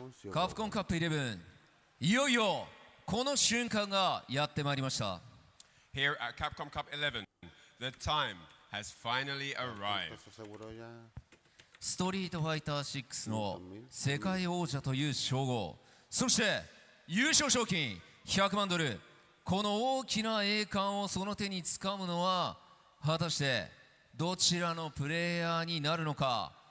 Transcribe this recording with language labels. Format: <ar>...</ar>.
<ja>カプコンカップ11、いよいよこの瞬間がやってまいりました。</ja> <en>Here at Capcom Cup 11, the time has finally arrived.</en> <ja>ストリートファイター6の世界王者という称号、そして優勝賞金100万ドル、この大きな栄冠をその手につかむのは果たしてどちらのプレイヤーになるのか。</ja>